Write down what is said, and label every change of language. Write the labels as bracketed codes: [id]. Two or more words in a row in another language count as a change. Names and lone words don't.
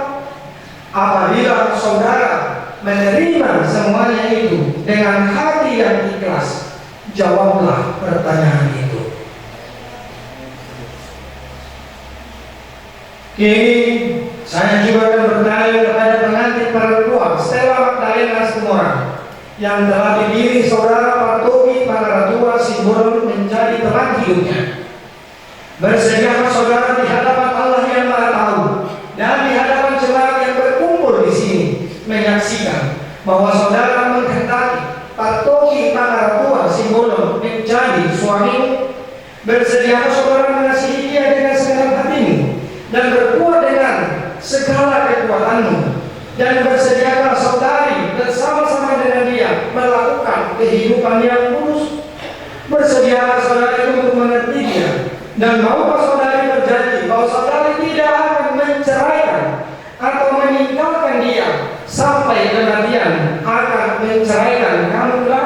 [id] Apabila saudara menerima semuanya itu dengan hati yang ikhlas, jawablah pertanyaan itu. Kini saya juga akan bertanya kepada pengantin perempuan Stella Magdalena Situmorang yang telah dipilih saudara partogi pangalatua simbolo menjadi teman hidupnya. Bersediakah saudara di hadapan Allah yang Maha Tahu dan di hadapan jemaat yang berkumpul di sini menyaksikan bahwa saudara menghendaki partogi pangalatua simbolo menjadi suamimu? Bersediakah saudara mengasihi dia dengan segenap hatimu dan berbuat dengan segala kekuatanmu? Dan bersediakah saudari bersama-sama dengan dia melakukan kehidupan yang kudus? Bersediakah saudari untuk mengerti dia? Dan maukah saudari berjanji bahwa saudari tidak akan menceraikan atau meninggalkan dia sampai kematian akan menceraikan kamu kelak?